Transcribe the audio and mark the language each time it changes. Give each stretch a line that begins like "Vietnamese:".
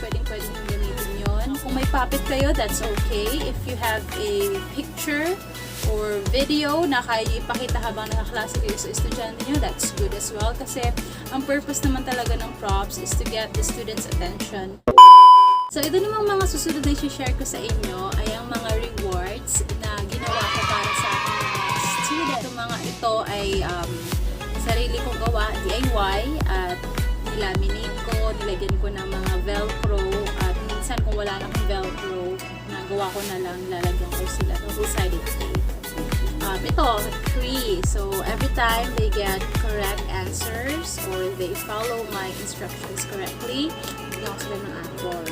Filipino: Pwede nyo gamitin yun. Kung may puppet kayo,
English: that's okay. If you have a picture or video
Filipino: na kaya ipakita habang nakaklase kayo sa estudyante nyo,
English: that's good as well.
Filipino: Kasi ang purpose naman talaga ng props
English: is to get the students' attention.
Filipino: So, ito namang mga susunod na i-share ko sa inyo ay ang mga rewards na ginawa ko para sa aking mga student. Itong mga ito ay sarili kong gawa, DIY, at nilaminate ko, nilagyan ko ng mga velcro, at minsan kung wala na akong velcro, nagawa ko na lang, lalagyan ko sila double-sided tape. Ito, 3.
English: So, every time they get correct answers or they follow my instructions correctly,
Filipino: bigyan ko sila ng apple.